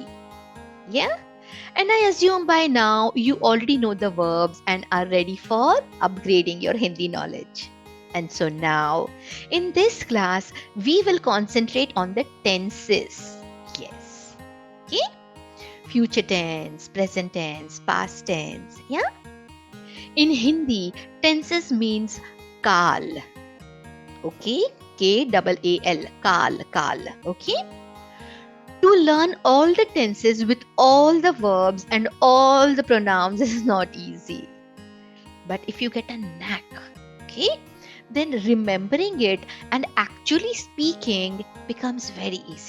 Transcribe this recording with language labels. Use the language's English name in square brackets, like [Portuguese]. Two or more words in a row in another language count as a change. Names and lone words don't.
[English] Yeah, and I assume by now you already know the verbs and are ready for upgrading your Hindi knowledge. And so now, in this class, we will concentrate on the tenses. Yes. Okay? Future tense, present tense, past tense. Yeah? In Hindi, tenses means kal. Okay? K-A-A-L. Kal. Okay? To learn all the tenses with all the verbs and all the pronouns is not easy. But if you get a knack, okay, then remembering it and actually speaking becomes very easy.